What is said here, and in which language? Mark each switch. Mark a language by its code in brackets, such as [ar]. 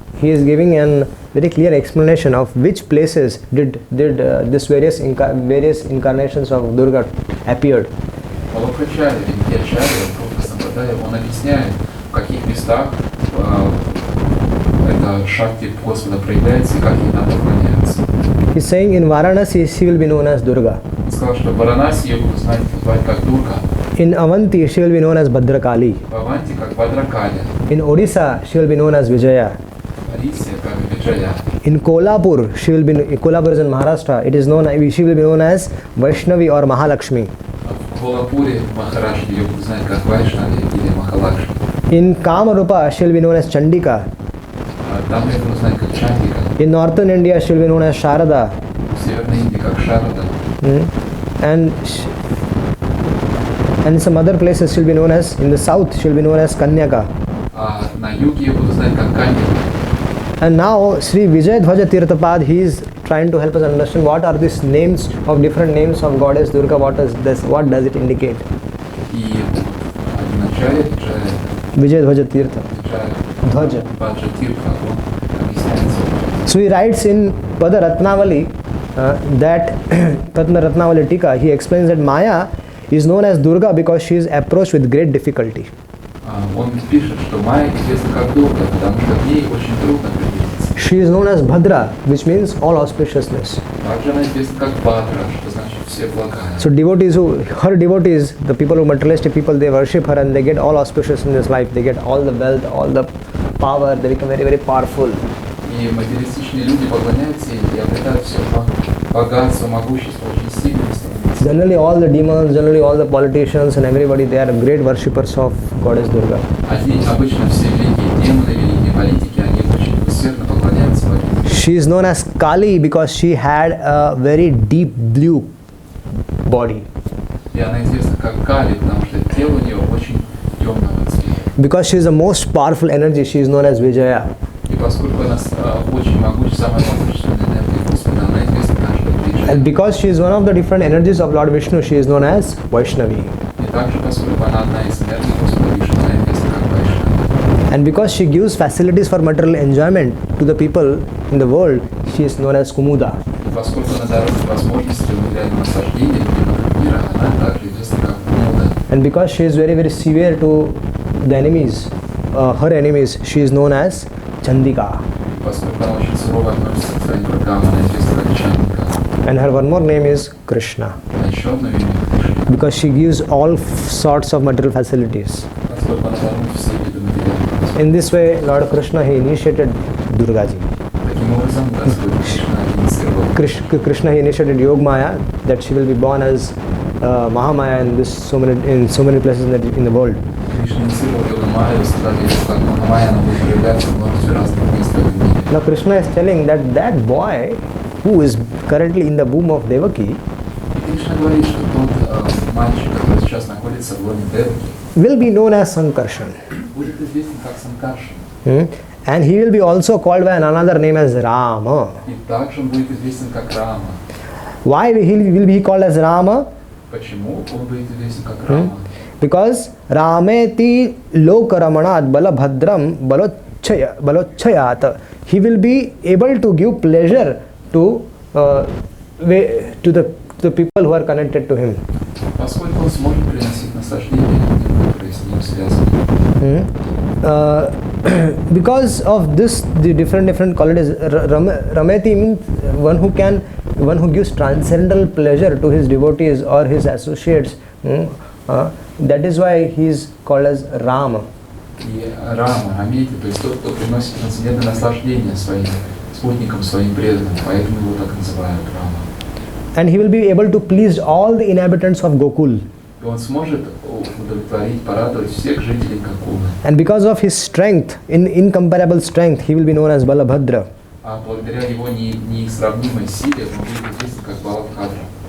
[en] He is giving a very clear explanation of which places did this various incarnations of Durga appeared. [ru] Валабхачарья, великий ачарья, Рудра Сампрадая, он объясняет, в каких местах эта шакти Господа проявляется и как ей надо поклоняться. [en] He's saying in Varanasi she will be known as Durga. [ru] Он сказал, что в Варанаси ее будут знать как Дурга. [en] In Avanti she will be known as Bhadrakali. [ru] В Аванти как Бадракали. [en] In Odisha she will be known as Vijaya. [ru] В Орисе как Виджая. [en] In Kolhapur Kolhapur is in Maharashtra. She will be known as Vaishnavi or Mahalakshmi. [ru] В Колапуре, в Махараште ее будут знать как Вайшнави или Махалакшми. [en] In Kamarupa she will be known as Chandika. [ru] Там ее будут знать как Чандика. [en] In northern India she will be known as Sharada. [ru] В Северной Индии как Шарада. [en] And And some other places she'll be known as, in the south, she'll be known as Kanyaka. [ru] А на юге ее будут знать как Канья. [en] And now Sri Vijayadhwaja Tirthapad, he is trying to help us understand what are these names of different names of goddess Durga, what does it indicate? [ru] И вначале [en] Vijayadhwaja Tirtha. Dhwaja. [ru] Баджа Тиртха, он объясняется. [en] So he writes in Pada Ratnavali that Padma Ratnavali Tika, he explains that Maya is known as Durga because she is approached with great difficulty. [ru] Он пишет, что Майя известна как Дурга, потому что к ней очень трудно приблизиться. [en] She is known as Bhadra, which means all auspiciousness. [ru] Также она известна как Бадра, что значит все благая. [en] So her devotees, the people who materialistic people, they worship her and they get all auspicious in this life. They get all the wealth, all the power. They become very, very powerful. [ru] И материалистичные люди поклоняются ей и обретают все богатство, могущество, очень сильными становятся. [en] Generally all the demons, generally all the politicians and everybody, they are great worshippers of Goddess Durga. [ru] Обычно все великие демоны, великие политики, они очень усердно поклоняются богине. [en] She is known as Kali because she had a very deep blue body. [ru] И она известна как Кали, потому что тело у нее очень темного цвета. [en] Because she is the most powerful energy, she is known as Vijaya. [ru] И поскольку она очень самая могущественная энергия Господа, она известна также как Виджая. [en] And because she is one of the different energies of Lord Vishnu, she is known as Vaishnavi. [ru] И также, поскольку она одна из энергий Господа Вишну, она известна как Вайшнави. [en] And because she gives facilities for material enjoyment to the people in the world, she is known as Kumuda. [ru] И поскольку она дает возможности материального наслаждения людям мира, она также известна как Кумуда. [en] And because she is very, very severe to the enemies, her enemies, she is known as Chandika. [ru] Поскольку она очень сурово относится к своим врагам, она известна как Чандика. [en] And her one more name is Krishna. [ru] А еще одно имя Кришна. [en] Because she gives all sorts of material facilities. [ru] Поскольку она дарует все виды материального. [en] In this way, Lord Krishna, he initiated Durgaji. [ru] Таким образом, Господь Кришна инициировал. [en] Krishna, he initiated Yogmaya, that she will be born as Mahamaya in so many places in the world. [ru] Кришна инициировал йогу Майю, сказал ей, что как Махамайя она будет проявляться в множестве разных мест в этом мире. [en] Now Krishna is telling that boy who is currently in the womb of Devaki [ru] Кришна говорит, что тот мальчик, который сейчас находится в лоне Деваки, [en] will be known as Sankarshan. [ru] будет известен как Санкаршан. [en] And he will be also called by another name as Rama. [ru] И также он будет известен как Рама. [en] Why will be called as Rama? [ru] Почему он будет известен как Рама? [sa] Because Rameti Lokaramanat Balabhadram Balochayat. [en] He will be able to give pleasure to the people who are connected to him. [ru] Поскольку он сможет приносить наслаждение людям, которые с ним связаны. [en] Because of this, the different qualities, Rameti means one who gives transcendental pleasure to his devotees or his associates. That is why he is called as Rama. [ru] И Рама, Рамити, то есть тот, кто приносит трансцендентное наслаждение своим спутникам, своим преданным, поэтому его так называют Рама. [en] And he will be able to please all the inhabitants of Gokul. [ru] И он сможет удовлетворить, порадовать всех жителей Гокулы. [en] And because of his strength, incomparable strength, he will be known as Balabhadra. [ru] А благодаря его несравнимой силе он будет известен как Балабхадра.